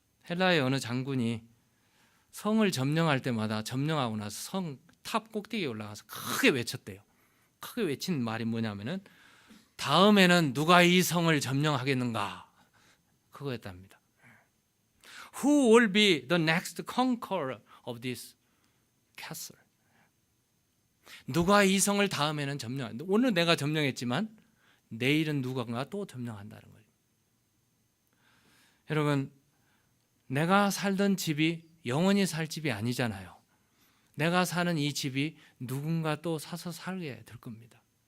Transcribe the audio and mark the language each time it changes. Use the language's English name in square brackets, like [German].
[Korean] 헬라의 어느 장군이 성을 점령할 때마다 점령하고 나서 성 탑 꼭대기에 올라가서 크게 외쳤대요. 크게 외친 말이 뭐냐면은 다음에는 누가 이 성을 점령하겠는가? 그거였답니다. [English] Who will be the next conqueror of this castle? [Korean] 누가 이 성을 다음에는 점령한다. 오늘 내가 점령했지만 내일은 누군가 또 점령한다는 거예요. 여러분, 내가 살던 집이 영원히 살 집이 아니잖아요. 내가 사는 이 집이 누군가 또 사서 살게 될 겁니다.